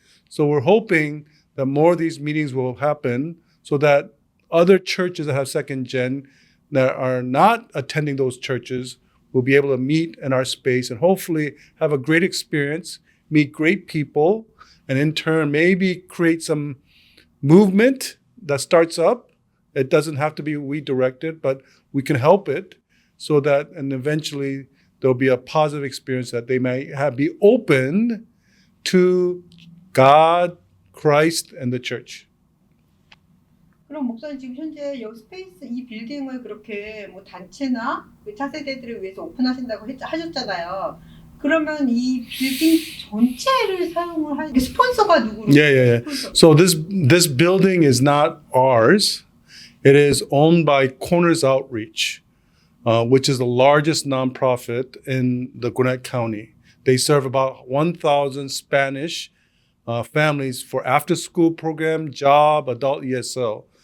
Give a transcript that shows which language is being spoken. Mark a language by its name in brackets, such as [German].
[English] So we're hoping that more of these meetings will happen so that other churches that have second gen that are not attending those churches will be able to meet in our space and hopefully have a great experience, meet great people, and in turn maybe create some movement that starts up. It doesn't have to be we directed, but we can help it so that, and eventually there'll be a positive experience that they may be open to God, Christ, and the church. [Korean] 그럼 목사님 지금 현재 이 스페이스 이 빌딩을 그렇게 뭐 단체나 차세대들을 위해서 오픈하신다고 하셨잖아요. 그러면 이 빌딩 전체를 사용을 하는 스폰서가 누구로? [English] Yeah. [Korean] 스폰서. [English] So this building is not ours. It is owned by Corners Outreach, which is the largest nonprofit in the Gwinnett County. They serve about 1,000 Spanish families for after-school program, job, adult ESL.